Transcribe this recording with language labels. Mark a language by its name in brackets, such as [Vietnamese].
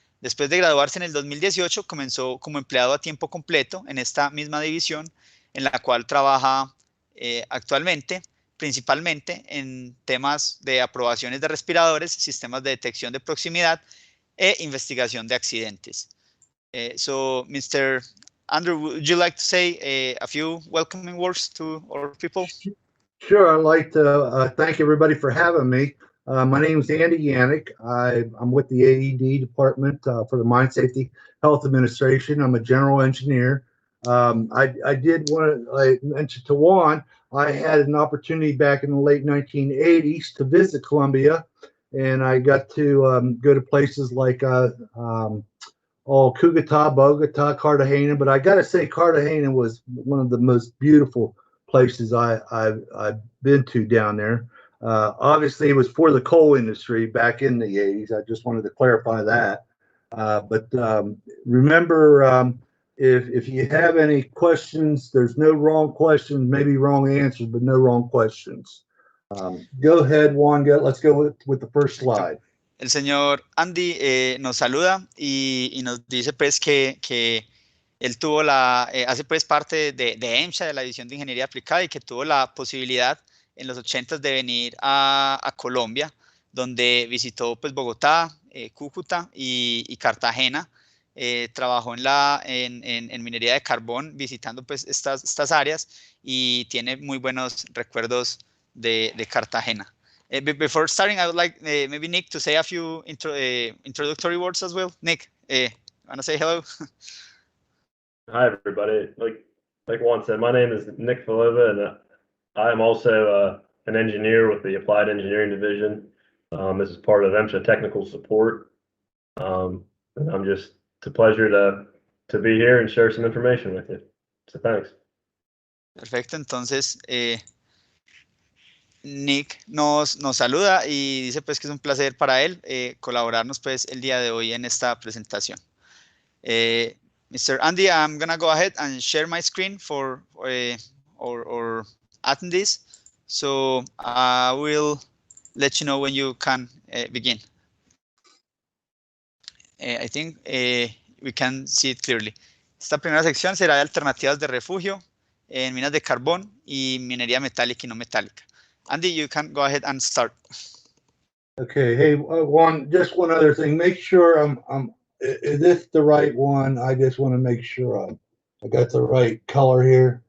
[Spanish] Después de graduarse en el 2018, comenzó como empleado a tiempo completo en esta misma división, en la cual trabaja actualmente, principalmente en temas de aprobaciones de respiradores, sistemas de detección de proximidad e investigación de accidentes. [English] So, Mr. Andrew, would you like to say a few welcoming words to our people? Sure, I'd like to thank everybody for having me. My name is Andy Yannick. I'm with the AED department for the Mine Safety Health Administration. I'm a general engineer. I did want to mention to Juan, I had an opportunity back in the late 1980s to visit Colombia, and I got to go to places like Cúcuta, Bogota, Cartagena. But I got to say, Cartagena was one of the most beautiful places I've been to down there. Obviously, it was for the coal industry back in the 80s. I just wanted to clarify that. But remember, if you have any questions, there's no wrong questions, maybe wrong answers, but no wrong questions. Go ahead, Juan. Let's go with the first slide. [Spanish] El señor Andy nos saluda y nos dice pues que él tuvo hace pues parte de MSHA, de la División de Ingeniería Aplicada, y que tuvo la posibilidad en los 80s de venir a Colombia, donde visitó pues Bogotá, Cúcuta y Cartagena. Trabajó en minería de carbón, visitando pues estas áreas, y tiene muy buenos recuerdos de Cartagena. [English] Before starting, I would like maybe Nick to say a few introductory words as well. Nick, want to say hello? Hi, everybody. Like Juan said, my name is Nick Falova, and I am also an engineer with the Applied Engineering Division. This is part of MSHA Technical Support. And it's a pleasure to be here and share some information with you. So thanks. [Spanish] Perfecto, entonces Nick nos saluda y dice pues que es un placer para él colaborarnos pues el día de hoy en esta presentación. [English] Mr. Andy, I'm gonna go ahead and share my screen for or attendees. So I will let you know when you can begin. I think we can see it clearly. [Spanish] Esta primera sección será de alternativas de refugio en minas de carbón y minería metálica y no metálica. [English] Andy, you can go ahead and start. Okay. Hey, just one other thing. Make sure is this the right one? I just want to make sure I got the right color here.